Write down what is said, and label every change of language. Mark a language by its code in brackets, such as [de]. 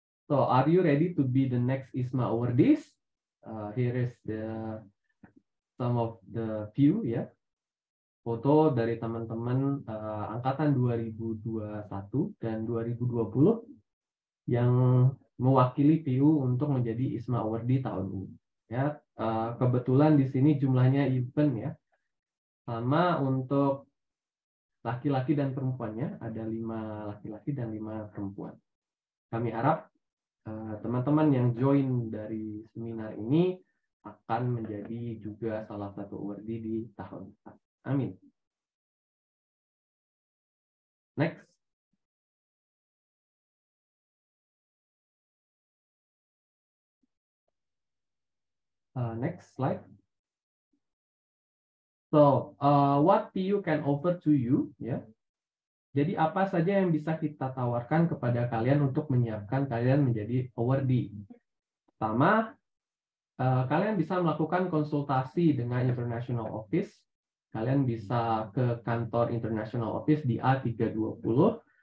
[en] So, are you ready to be the next ISMA awardees? Here is some of the few ya. [id] Foto dari teman-teman angkatan 2021 dan 2020 yang mewakili PU untuk menjadi ISMA awardee tahun ini. Ya, kebetulan di sini jumlahnya even ya. Sama untuk laki-laki dan perempuannya, ada 5 laki-laki dan 5 perempuan. Kami harap teman-teman yang join dari seminar ini akan menjadi juga salah satu awardee di tahun depan. Amin. [en] Next. Next slide. So, what PU can offer to you? [id] Ya. Jadi apa saja yang bisa kita tawarkan kepada kalian untuk menyiapkan kalian menjadi awardee? Pertama, kalian bisa melakukan konsultasi dengan International Office. Kalian bisa ke kantor International Office di A320.